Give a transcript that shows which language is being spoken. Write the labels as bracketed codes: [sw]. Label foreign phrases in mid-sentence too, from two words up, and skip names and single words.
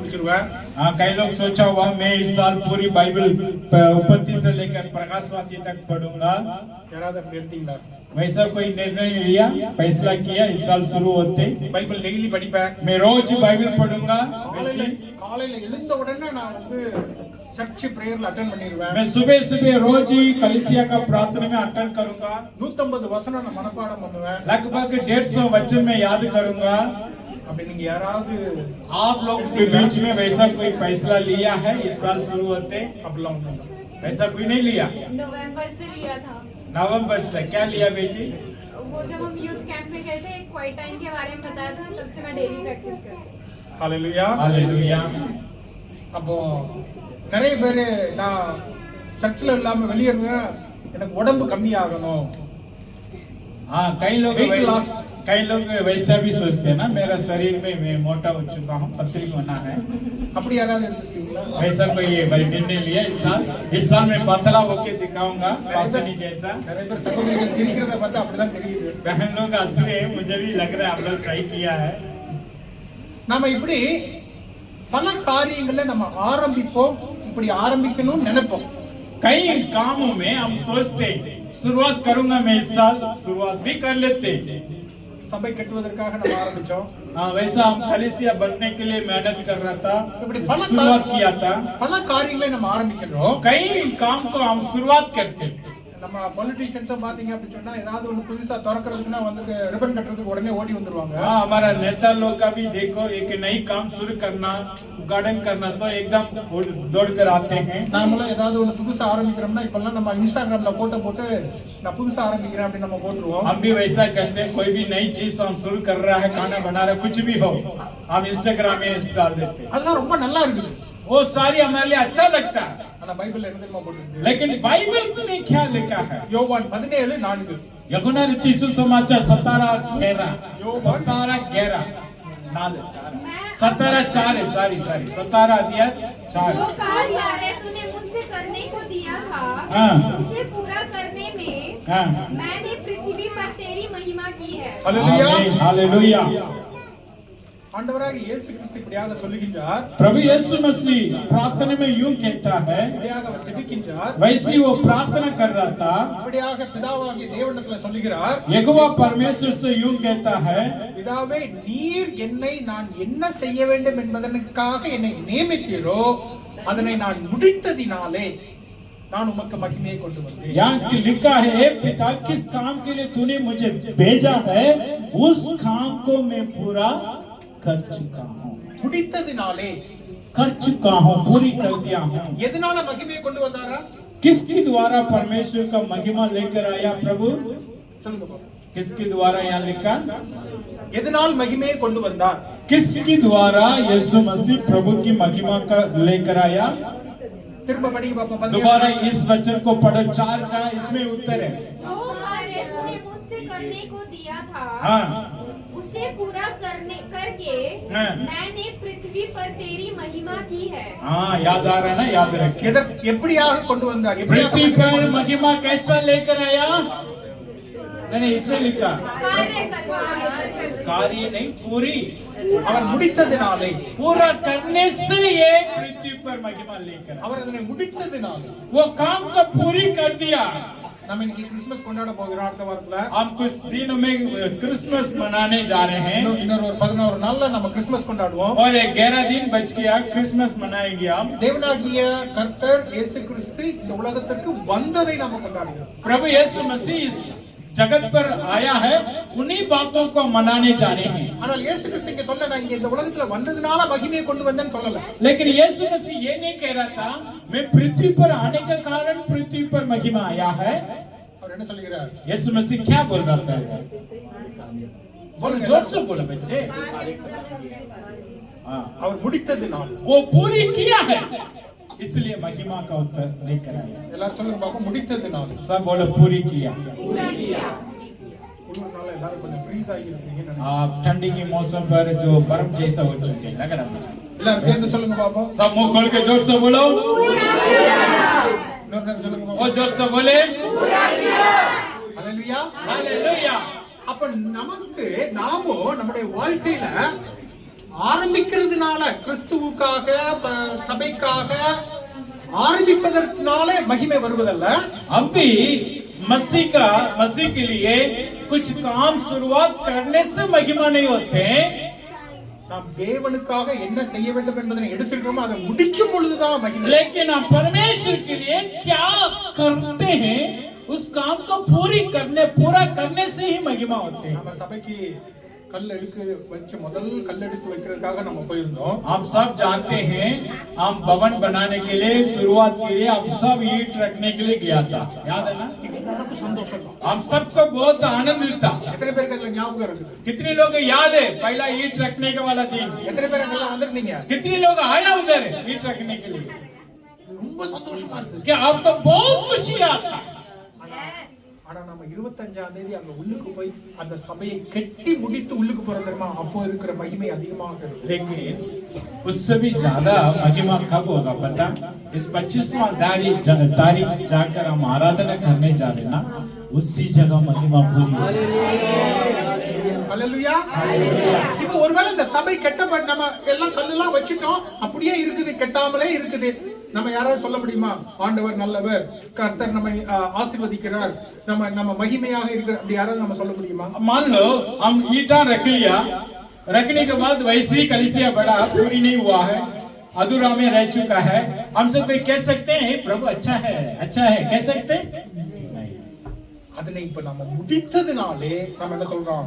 [ta] பண்ணிடுவேன். [hi] कई लोग सोचा हुआ मैं इस साल पूरी बाइबल उत्पत्ति से लेकर प्रकाशवाक्य तक पढ़ूंगा। [ta] யாராவது அப்படி எடுத்தீங்களா? [hi] वैसा कोई निर्णय लिया, फैसला किया इस साल शुरू होते [ta] பைபிள் டெய்லி படிப்பேன். [hi] मैं रोज बाइबल पढ़ूंगा। [ta] காலையில எழுந்த உடனே நான் வந்து சர்ச் பிரேயர்ல அட்டெண்ட் பண்ணிடுவேன். [hi] मैं सुबह सुबह रोज ही कलीसिया का प्रार्थना में अटेंड करूंगा। [ta] 150 வசனம் நான் மனப்பாடம் பண்ணுவேன். [hi] लगभग 150 वचन में याद करूंगा। [ta] அப்படி நீங்க யாராவது [hi] आप लोग के बीच में वैसा कोई फैसला लिया है इस साल शुरू होते? [ta] அப்படிலாம் ஒண்ணும் இல்ல. [hi] वैसा कोई नहीं लिया। नवंबर से लिया था। नवंबर से क्या लिया बेटी? वो जब हम यूथ कैंप में गए थे, [en] quiet time [hi] के बारे में बताया था, तब से मैं [en] daily practice [hi] कर रही हूँ। [ta] ஹalleluya. [hi] हालेलुया। [ta] அப்போ நிறைய பேர் நான் சர்ச்சில் இல்லாம வெளியேறுவேன், எனக்கு உடம்பு கம்மி ஆகணும். [hi] हाँ कई लोग वैसा भी सोचते हैं ना, मेरा शरीर में मैं मोटा हो चुका हूँ, पतली होना है। [ta] அப்படி யாராவது எடுத்துருக்கீங்களா? [hi] वैसा कोई निर्णय लिया इस साल मैं पतला होके दिखाऊंगा पासनी जैसा। [ta] நிறைய பேர் சகோதரிகள் சிரிக்கிறத பார்த்தா அப்படிதான் தெரியுது. [hi] बहन लोग हंस रहे हैं, मुझे भी लग रहा है आप लोग ट्राई किया है। [ta] நாம இப்படி பல காரியங்களை நம்ம ஆரம்பிப்போம், இப்படி ஆரம்பிக்கணும்னு நினைப்போம். [hi] कई कामों में हम सोचते शुरुआत करूंगा मैं इस साल, शुरुआत भी कर लेते। [ta] சபை கட்டுவதற்காக நம்ம ஆரம்பிச்சோம். [hi] हाँ वैसा हम कलीसिया बनने के लिए मेहनत कर रहा था, [ta] இப்படி [hi] शुरुआत किया था। [ta] பல காரியங்களை நம்ம ஆரம்பிக்கிறோம். [hi] कई काम को हम शुरुआत करते। [ta] நம்ம பொலிட்டிஷியன்ஸை பாத்தீங்க அப்படின்னு சொன்னா ஏதாவது ஒண்ணு புதுசா திறக்கிறதுக்குன்னா வந்து ரிபன் கட்டுறதுக்கு உடனே ஓடி வந்துருவாங்க. [hi] हाँ हमारा नेता लोग का भी देखो, एक नई काम शुरू करना, गार्डन करना तो एकदम दौड़ कर आते हैं। [ta] நாமளும் ஏதாவது ஒண்ணு புதுசா ஆரம்பிக்கிறோம்னா இப்பெல்லாம் நம்ம இன்ஸ்டாகிராம்ல போட்டோ போட்டு நான் புதுசா ஆரம்பிக்கிறேன் அப்படின்னு நம்ம போட்டுருவோம். [hi] हम भी वैसा करते हैं, कोई भी नई चीज हम शुरू कर रहा है, खाना बना रहा है, कुछ भी हो हम इंस्टाग्राम में डाल देते हैं। [ta] அதெல்லாம் ரொம்ப நல்லா இருக்குது. [hi] वो सारी हमारे लिए अच्छा लगता है। [ta] ஆனா பைபிள்ல என்ன தெரியுமா போட்டுருக்கு? [hi] लेकिन बाइबल में क्या लिखा है? [ta] யோவான் 17:4. [hi] यूहन्ना रीति सुसमाचार 17:11 17:4 है, सॉरी 17 अध्याय 4। जो कार्य तूने मुझसे करने को दिया था, हाँ। उसे पूरा करने में हाँ। मैंने पृथ्वी पर तेरी महिमा की है। हालेलुया. हालेलुया। [ta] ஆண்டவராக இயேசு கிறிஸ்து இப்படியாக சொல்லுகின்றார். [hi] प्रभु यीशु मसीह प्रार्थना में यूं कहता है, [ta] இப்படியாக அவர் ஜெபிக்கின்றார். [hi] वैसे वो प्रार्थना कर रहा था। [ta] இப்படியாக பிதாவாகிய தேவனிடத்துல சொல்லுகிறார். [hi] यहोवा परमेश्वर से यूं कहता है, [ta] பிதாவே நீர் என்னை நான் என்ன செய்ய வேண்டும் என்பதற்காக என்னை நியமித்தீரோ அதனை நான் முடித்ததினாலே நான் உமக்கு மகிமையை கொண்டு வந்தேன். [hi] यहाँ लिखा है, पिता किस काम के लिए तूने मुझे भेजा है उस काम को मैं पूरा कर चुका हूँ। [ta] முடித்ததினாலே [hi] कर चुका हूँ, पूरी कर दिया हूँ। [ta] எதனால மகிமையை கொண்டு வந்தாரா? [hi] किसके द्वारा परमेश्वर का महिमा लेकर आया प्रभु? [ta] சொல்லுங்க பாப்போம். [hi] किसके द्वारा यहाँ लिखा? [ta] எதனால் மகிமையை கொண்டு வந்தார்? [hi] किसके द्वारा यीशु मसीह प्रभु की महिमा का लेकर आया? [ta] திரும்ப படிங்க பாப்போம். [hi] दोबारा इस वचन को पढ़ो, 4 का इसमें उत्तर है। जो कार्य तूने मुझसे करने को दिया था, हाँ। उसे पूरा करके हाँ। मैंने पृथ्वी पर तेरी महिमा की है। हाँ याद आ रहा है ना, याद रखिए। [ta] எப்படியாக கொண்டு வந்தார்? [hi] पृथ्वी पर महिमा कैसा लेकर आया? नहीं इसमें लिखा कार्य नहीं, पूरी। [ta] அவர் முடித்ததினாலே, [hi] पूरा करने से ये पृथ्वी पर महिमा लेकर आया। [ta] அவர் அதனை முடித்ததினாலே [hi] वो काम को पूरी कर दिया। [ta] நம்ம இன்னைக்கு கிறிஸ்மஸ் கொண்டாட போகிறோம். அடுத்த வாரத்துல [hi] हम कुछ दिनों में क्रिसमस मनाने जा रहे हैं। [ta] இன்னொரு ஒரு 11 நாள்ல நம்ம கிறிஸ்மஸ் கொண்டாடுவோம். [hi] और 11 दिन बच गया, क्रिसमस मनाएंगे हम। [ta] தேவனாகிய கர்த்தர் இயேசு கிறிஸ்து இந்த உலகத்திற்கு வந்ததை நாம கொண்டாடுகிறோம். [hi] प्रभु यीशु मसीह इस जगत पर आया है, उन्हीं बातों को मनाने जा रहे हैं। [ta] ஆனால் இயேசு கிறிஸ்து இங்க சொல்ல, நான் இங்க இந்த உலகத்துல வந்ததுனால மகிமையை கொண்டு வந்தேன்னு சொல்லல. [hi] लेकिन यीशु मसीह ये नहीं कह रहा था मैं पृथ्वी पर आने का कारण पृथ्वी पर महिमा आया है। [ta] அவர் என்ன சொல்லுகிறார்? [hi] यीशु मसीह क्या बोल रहा था? बोलो जोर से बोलो बच्चे। हाँ [ta] அவர் முடித்ததினால, [hi] वो पूरी किया है, इसलिए महिमा का उत्तर लेकर आया। [ta] எல்லாரும் சொல்லுங்க பாப்போம். முடித்ததினால. [hi] सब बोलो पूरी किया। [ta] குளிர்னால எல்லாரும் கொஞ்சம் ஃப்ரீஸ் ஆகி இருக்கீங்க. [hi] आप ठंडी के मौसम पर जो बर्फ जैसा हो चुके हैं, लग रहा है। [ta] எல்லாரும் சேர்ந்து சொல்லுங்க பாப்போம். [hi] सब मुंह खोल के जोर से बोलो। [ta] இன்னொரு நேரம் சொல்லுங்க [hi] वो [ta] பாப்போம். [hi] जोर से बोले [ta] ஹalleluya. [hi] हालेलुया। [ta] அப்ப நமக்கு நாமோ நம்முடைய வாழ்க்கையில ஆரம்பிக்கிறதுனால கிறிஸ்துவுக்காக சபைக்காக ஆரம்பிப்பதற்குனாலே மகிமை வருவதல்ல. [hi] अब भी मसीह के लिए कुछ काम शुरुआत करने से महिमा नहीं होते. [ta] நாம் தேவனுக்காக என்ன செய்ய வேண்டும் என்பதை எடுத்துக்கிறோமோ அதை முடிக்கும் பொழுதுதான் மகிமை. [hi] लेकिन हम परमेश्वर के लिए क्या करते हैं उस काम को पूरा करने से ही महिमा होते हैं. [ta] நம்ம சபைக்கு கல் எடுத்து வச்சு முதல் கல் எடுத்து வைக்கிறதுக்காக நம்ம போயிருந்தோம். [hi] हम सब जानते हैं हम भवन बनाने के लिए शुरुआत के लिए हम सब ईंट रखने के लिए गया था. याद है ना? [ta] எல்லாருக்கும் சந்தோஷம் தான். [hi] हम सबको बहुत आनंद था. [ta] எத்தனை பேருக்கு அதுல ஞாபகம் இருக்குது? [hi] कितने लोग याद है पहला ईंट रखने के वाला दिन? [ta] எத்தனை பேர் அங்கெல்லாம் வந்திருந்தீங்க? [hi] कितने लोग आया उधर ईंट रखने के लिए? [ta] ரொம்ப சந்தோஷமா இருக்கு. [hi] क्या आपको बहुत खुशी आता? [ta] ஆனா நம்ம 25ஆம் தேதி அங்க உள்ளுக்கு போய் அந்த சபையை கட்டி முடித்து உள்ளுக்கு போறோம் தெரியுமா? அப்போ இருக்கிற மகிமை அதிகமாக இருக்கு. [hi] लेकिन उससे भी ज्यादा महिमा कब होगा पता? इस 25वां तारीख जाकर हम आराधना करने जा रहे ना, उसी जगह महिमा पूरी होगी. [ta] ஹல்லேலூயா. இப்போ ஒருவேளை இந்த சபை கட்டப்பட்ட நம்ம எல்லாம் கல்லெல்லாம் வச்சிட்டோம், அப்படியே இருக்குது, கட்டாமலே இருக்குது. நம்ம யாராவது சொல்ல முடியுமா ஆண்டவர் நல்லவர், கர்த்தர் நம்மை ஆசீர்வதிக்கிறார், நம்ம மகிமையாக இருக்கிற அப்படி யாராவது நம்ம சொல்ல முடியுமா? [hi] मान लो हम ईंटा रख लिया, रखने के बाद वैसे ही कलीसिया बड़ा पूरी नहीं हुआ है, अधूरा में रह चुका है. हम सब कोई कह सकते हैं प्रभु अच्छा है कह सकते हैं? नहीं. [ta] அதனை இப்ப நம்ம முடித்ததுனாலே நம்ம என்ன சொல்றோம்?